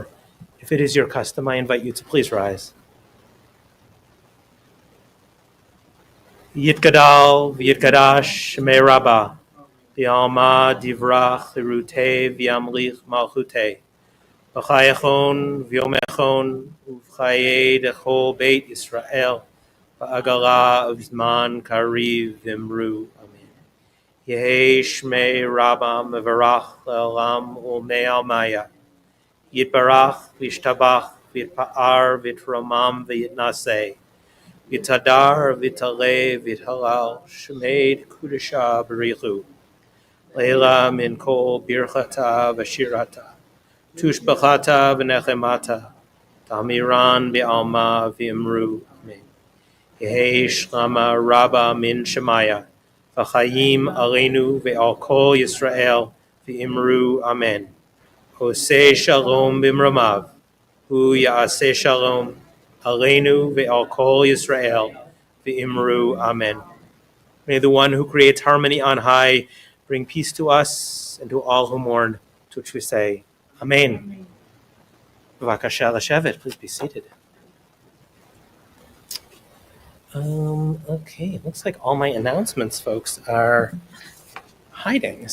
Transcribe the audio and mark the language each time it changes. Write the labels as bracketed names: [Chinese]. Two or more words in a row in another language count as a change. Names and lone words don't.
[English] If it is your custom, I invite you to please rise. [Aramaic] יתגדל ויתקדש שמיה רבא בעלמא די ברא כרעותיה וימליך מלכותיה בחייכון וביומיכון ובחיי דכל בית ישראל בעגלא ובזמן קריב ואמרו. יהא שמיה רבא מברך לעלם ולעלמי עלמיא יתברך וישתבח ויתפאר ויתרומם ויתנשא ויתהדר ויתעלה ויתהלל שמיה דקדשא בריך הוא לעלא מן כל ברכתא ושירתא תשבחתא ונחמתא דאמירן בעלמא ואמרו. אמן. יהא שלמא רבא מן שמיא וחיים עלינו ועל כל ישראל ואמרו אמן. [Hebrew] עושה שלום במרומיו, הוא יעשה שלום עלינו ועל כל ישראל ואמרו אמן. [English] May the one who creates harmony on high bring peace to us and to all who mourn, to which we say, Amen. [Hebrew] בבקשה לשבת, [English] please be seated. Okay, looks like all my announcements, folks, are hiding.